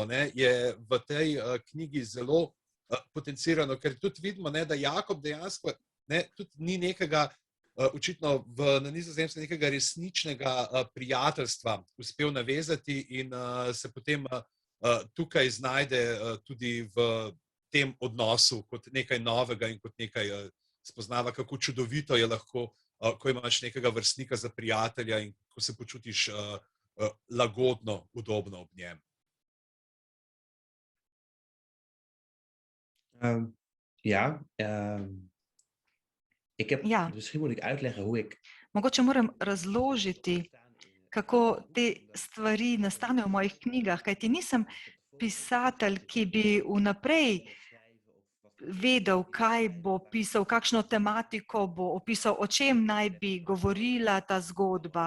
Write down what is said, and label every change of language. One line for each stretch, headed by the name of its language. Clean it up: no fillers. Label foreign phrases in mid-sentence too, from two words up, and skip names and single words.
Slovenian: je v tej knjigi zelo potencirano, ker tudi vidimo, da Jakob dejansko tudi ni nekega, očitno na Nizozemskem nekega resničnega prijateljstva uspel navezati in se potem tukaj znajde tudi v tem odnosu kot nekaj novega in kot nekaj spoznava, kako čudovito je lahko, ko imaš nekega vrstnika za prijatelja in ko se počutiš lagodno, udobno ob njem.
Dutch: Misschien moet ik uitleggen hoe ik...
Slovenian: Mogoče moram razložiti, kako te stvari nastanejo v mojih knjigah, kajti nisem pisatelj, ki bi vnaprej vedel, kaj bo pisal, kakšno tematiko bo opisal, o čem naj bi govorila ta zgodba.